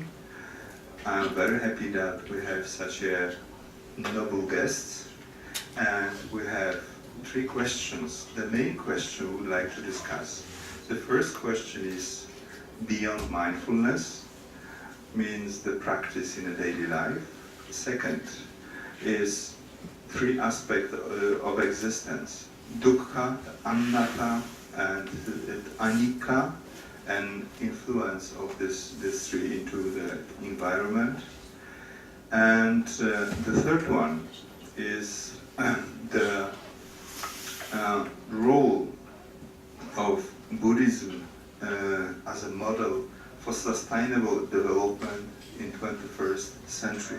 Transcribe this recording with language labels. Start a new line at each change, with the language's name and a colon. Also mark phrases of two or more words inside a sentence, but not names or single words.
English: I'm very happy that we have such a noble guest, and we have three questions. The main question we would like to discuss. The first question is beyond mindfulness, means the practice in a daily life. Second is three aspects of existence: dukkha, anatta, and anicca, and influence of these three into the environment. And the third one is the role of Buddhism as a model for sustainable development in 21st century.